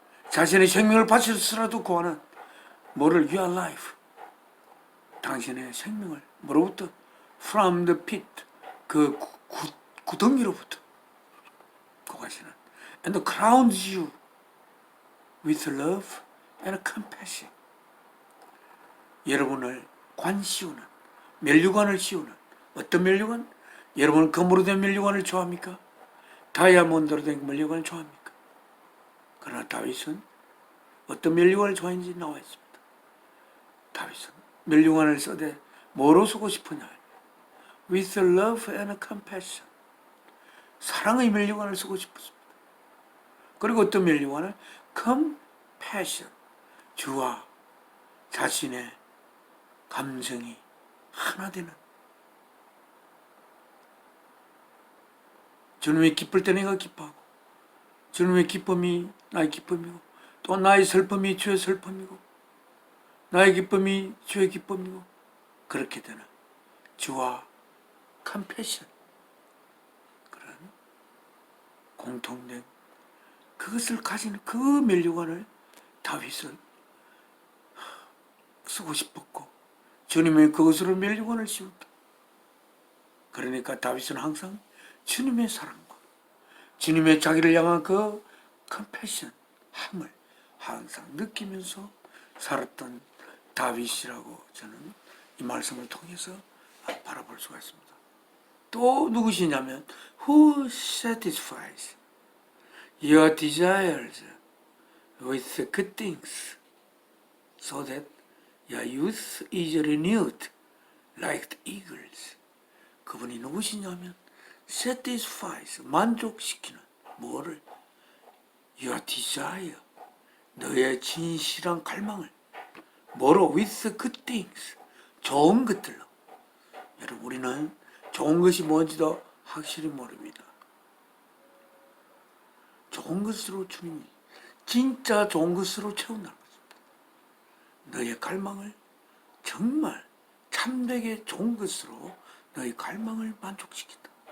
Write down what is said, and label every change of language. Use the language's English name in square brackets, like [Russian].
[Korean] 자신의 생명을 바쳐서라도 구하는, 뭐를? [English] Your life. [Korean] 당신의 생명을 뭐로부터? [English] From the pit. [Korean] 그 구덩이로부터 구하시는. [English] And crowns you with love and compassion. [Korean] 여러분을 씌우는, 면류관을 씌우는. 어떤 면류관? 여러분은 금으로 된 면류관을 좋아합니까? 다이아몬드로 된 면류관을 좋아합니까? 그러나 다윗은 어떤 면류관을 좋아했는지 나와 있습니다. 다윗은 면류관을 써대 뭐로 쓰고 싶으냐? [English] With love and compassion. [Korean] 사랑의 면류관을 쓰고 싶었습니다. 그리고 어떤 면류관을? compassion. 주와 자신의 감정이 하나 되는. 주님이 기쁠 때 내가 기뻐하고, 주님의 기쁨이 나의 기쁨이고, 또 나의 슬픔이 주의 슬픔이고, 나의 기쁨이 주의 기쁨이고, 그렇게 되는 주와 컴패션, 그런 공통된 그것을 가진 그 면류관을 다윗은 쓰고 싶었고, 주님의 그것으로 면류관을 씌운다. 그러니까 다윗은 항상 주님의 사랑과 주님의 자기를 향한 그 컴패션, 함을 항상 느끼면서 살았던 다윗이라고 저는 이 말씀을 통해서 바라볼 수가 있습니다. 또 누구시냐면 [English] Who satisfies your desires with good things so that your youth is renewed like the eagles. [Korean] 그분이 누구시냐면 [English] satisfies, [Korean] 만족시키는, 뭐를? [English] your desire, [Korean] 너의 진실한 갈망을, 뭐로? [English] with good things, [Korean] 좋은 것들로. 여러분, 우리는 좋은 것이 뭔지도 확실히 모릅니다. 좋은 것으로 주님이 진짜 좋은 것으로 채운다는 것입니다. 너의 갈망을 정말 참되게 좋은 것으로 너의 갈망을 만족시킨다.